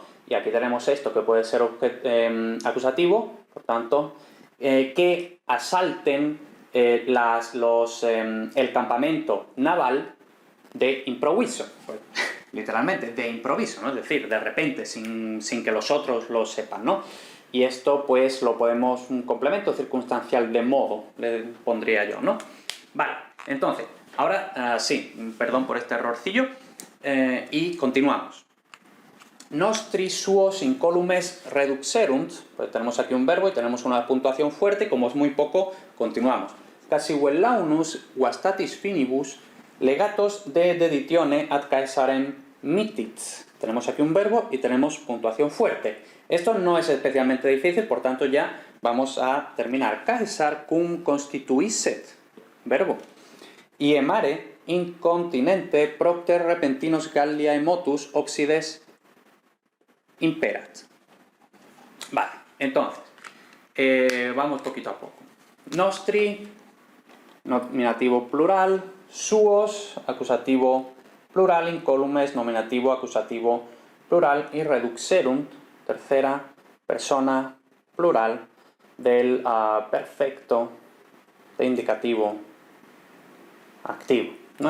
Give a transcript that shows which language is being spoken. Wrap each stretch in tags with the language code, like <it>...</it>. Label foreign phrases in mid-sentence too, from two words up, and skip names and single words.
<es>Y aquí tenemos esto que puede ser acusativo, por tanto, que asalten el campamento naval de improviso, pues, literalmente, de improviso, ¿no? Es decir, de repente, sin que los otros lo sepan, ¿no? Y esto, pues, lo podemos, un complemento circunstancial de modo, le pondría yo, ¿no? Vale, entonces, ahora sí, perdón por este errorcillo, y continuamos.</es> <la>Nostri suos incolumes reduxerunt,</la> <es>pues tenemos aquí un verbo y tenemos una puntuación fuerte, como es muy poco, continuamos.</es> <la>Cassivellaunos vastatis finibus legatos de deditione ad Caesarem mittit.</la> <es>Tenemos aquí un verbo y tenemos puntuación fuerte. Esto no es especialmente difícil, por tanto ya vamos a terminar.</es> <la>Caesar cum constituisset, verbo. Iemare incontinente propter repentinos Galliae motus occides imperat.</la> <es>Vale, entonces, vamos poquito a poco. Nostri, nominativo plural, suos, acusativo plural, incolumes, nominativo, acusativo plural, y reduxerunt, tercera persona plural, del perfecto de indicativo activo, ¿no?</es>